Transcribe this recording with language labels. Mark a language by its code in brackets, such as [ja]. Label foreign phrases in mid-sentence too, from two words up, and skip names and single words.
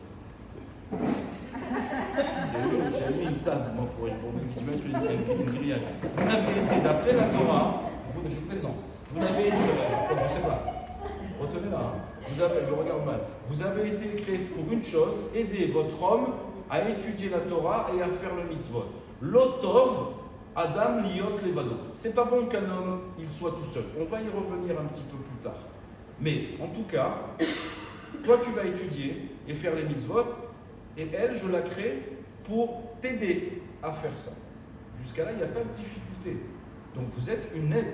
[fr] J'ai mis une table, moi, pour mettre une grillage. Vous n'avez été, d'après la Torah, je plaisante, vous n'avez été, je ne sais pas, retenez-la, je regarde mal. Vous avez été créé pour une chose, aider votre homme à étudier la Torah et à faire le mitzvot. [he] לא טוב, אדם היות לבדו. [fr] C'est pas bon qu'un homme, il soit tout seul. On va y revenir un petit peu plus tard. Mais, en tout cas, toi, tu vas étudier et faire les mitzvot, et elle, je la crée pour t'aider à faire ça. Jusqu'à là, il n'y a pas de difficulté. Donc vous êtes une aide.